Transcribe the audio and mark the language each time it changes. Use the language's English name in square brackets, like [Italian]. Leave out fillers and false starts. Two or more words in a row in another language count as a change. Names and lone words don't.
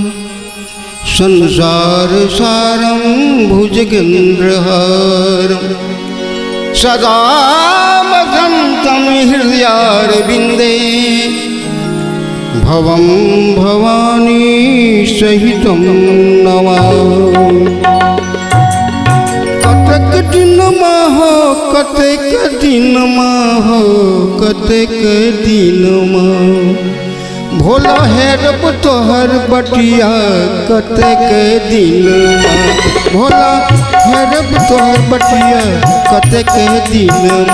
[Sanskrit] संसारसारं भुजगेन्द्रहारं सदा वसन्तं हृदयारविन्दे भवं भवानी सहितं नमामि [Maithili] कतक दिन हो कतक दिन हो कतक दिन भोला है रब तोहर बटिया कतक दिन भोला है रब तोहर बटिया कतक दिन